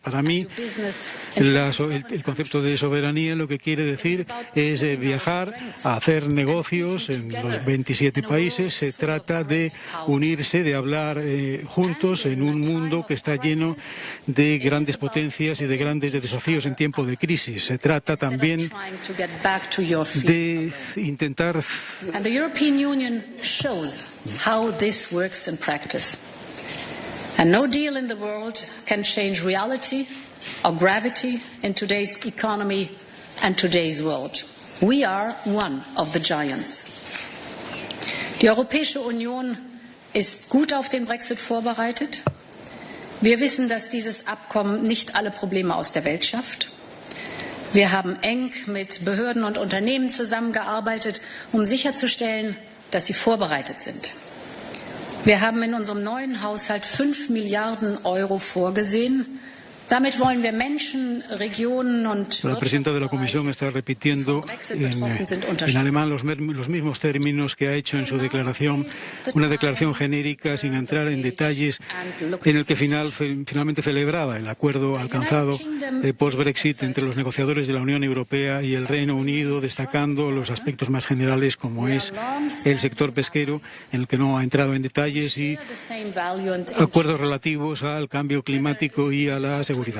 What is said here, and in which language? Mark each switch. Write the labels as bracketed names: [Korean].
[Spanish] Para mí, el concepto de soberanía lo que quiere decir es viajar, a hacer negocios en los 27 países. Se trata de unirse, de hablar juntos en un mundo que está lleno de grandes potencias y de grandes desafíos en tiempo de crisis. Se trata también de intentar. [English] And the European Union shows how this works in practice. And no deal in the world can change reality or gravity in today's economy and today's world. We are one of the giants. [German] Die Europäische Union ist gut auf den Brexit vorbereitet. Wir wissen, dass dieses Abkommen nicht alle Probleme aus der Welt schafft. Wir haben eng mit Behörden und Unternehmen zusammengearbeitet, um sicherzustellen, dass sie vorbereitet sind. Wir haben in unserem neuen Haushalt 5 Milliarden Euro vorgesehen, Damit wollen wir Menschen, Regionen und [Spanish] La presidenta de la Comisión está repitiendo en alemán los mismos términos que ha hecho en su declaración, una declaración genérica sin entrar en detalles, en el que finalmente celebraba el acuerdo alcanzado post-Brexit entre los negociadores de la Unión Europea y el Reino Unido, destacando los aspectos más generales como es el sector pesquero, en el que no ha entrado en detalles, y acuerdos relativos al cambio climático y a la seguridad.